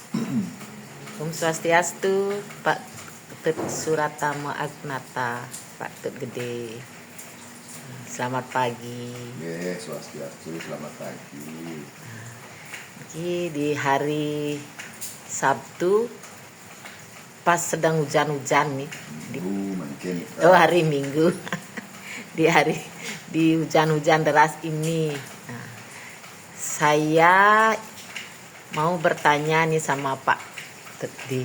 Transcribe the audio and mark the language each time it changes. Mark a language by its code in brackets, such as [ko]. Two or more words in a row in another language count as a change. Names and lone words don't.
[id] Om Swastiastu, Pak Ketut Suratama Agnata, Pak Ketut Gede. Selamat pagi. Swastiastu, selamat pagi. Ini di hari Sabtu, pas sedang hujan-hujan nih. Hari Minggu. di hujan-hujan deras ini. Nah, saya mau bertanya nih sama Pak Tedi.